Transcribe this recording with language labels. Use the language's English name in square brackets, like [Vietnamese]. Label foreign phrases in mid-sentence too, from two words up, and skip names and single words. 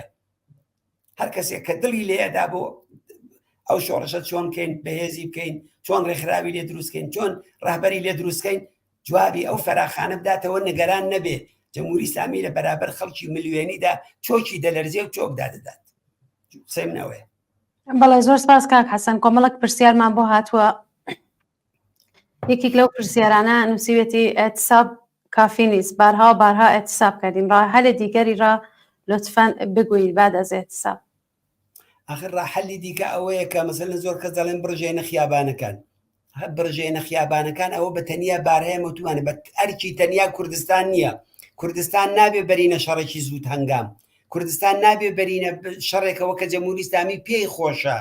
[Central Kurdish] هەر کەسێک کە دڵی لێدا بۆ ئەو شۆڕشە چۆن بکەین، بەهێزی بکەین، چۆن ڕێکخراوی لێ دروستکەین، چۆن ڕاهبەری لێ دروستکەین، جوابی ئەو فەراخانە بداتەوە، نگەران نەبێ جمهوری ئیسلامی لە بەرابەر خەڵکی ملیۆنیدا چۆکی دەلەرزێ و چۆک دادەدات. قسەیمنەوەیە. بەڵێ زۆر سپاس کاک حەسەن. کۆمەڵک پرسیارمان بۆ هاتووە. یەکێک لەو پرسیارانە نووسیوێتی [Persian] ئێتساب کافی نیست، بارها و بارها ئێتساب کردیم، ڕاهەلە دیگەری ڕا لطفاً بگویید بعد از اعتصاب. [Central Kurdish] آخر ڕاحەلی دیکە ئەوەیە کە مەسەلەن زۆر کەس دەڵێن بڕژێنە خیابانەکان. بڕژێنە خیابانەکان ئەوە بە تەنیا بارهەیە مەوتوانە، بە ئەرکی تەنیا کوردستان نییە. کوردستان نابێ بەرینە شەڕێکی زوود هەنگام، کوردستان نابێ بەرینە شەڕێکەوە کە جمهوری ئیسلامی پێی خۆشە.